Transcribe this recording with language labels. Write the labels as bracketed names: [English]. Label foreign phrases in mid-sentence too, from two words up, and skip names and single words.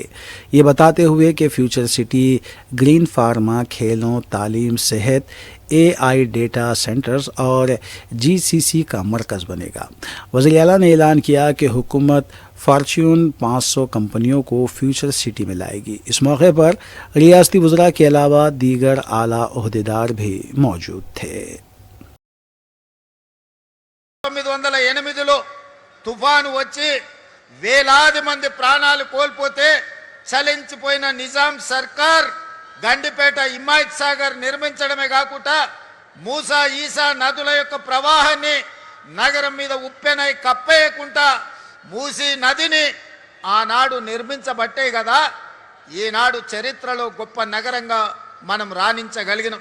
[Urdu] یہ بتاتے ہوئے کہ فیوچر سٹی [English] green pharma, [Urdu] کھیلوں، تعلیم، صحت، [English] AI data centers [Urdu] اور GCC کا مرکز بنے گا. وزیر اعلیٰ نے اعلان کیا کہ حکومت فارچیون 500 کمپنیوں کو فیوچر سٹی میں لائے گی. اس موقع پر ریاستی وزراء کے علاوہ دیگر اعلیٰ عہدیدار بھی موجود تھے. [Telugu] 908లో తుఫాను వచ్చి వేలాది మంది ప్రాణాలు కోల్పోతే చలించిపోయిన నిజాం సర్కార్ గండిపేట హిమాయత్ సాగర్ నిర్మించడమే కాకుండా మూసా ఈసా నదుల యొక్క ప్రవాహాన్ని నగరం మీద ఉప్పెనై కప్పేయకుండా మూసీ నదిని ఆనాడు నిర్మించబట్టే కదా ఈనాడు చరిత్రలో గొప్ప నగరంగా మనం రాణించగలిగినాం.